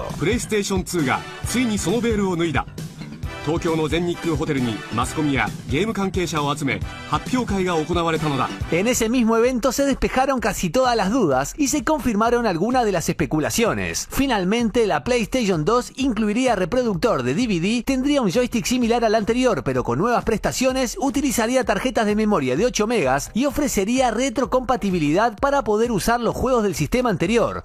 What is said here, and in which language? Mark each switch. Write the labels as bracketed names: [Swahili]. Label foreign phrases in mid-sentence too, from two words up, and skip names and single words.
[Japanese] PlayStation 2がついにそのベールを脱いだ。東京の全日空ホテルにマスコミやゲーム関係者を集め発表会が行われたのだ。 [Spanish] En ese mismo evento se despejaron casi todas las dudas y se confirmaron algunas de las especulaciones. Finalmente, la PlayStation 2 incluiría reproductor de DVD, tendría un joystick similar al anterior pero con nuevas prestaciones, utilizaría tarjetas de memoria de 8 megas y ofrecería retrocompatibilidad para poder usar los juegos del sistema anterior.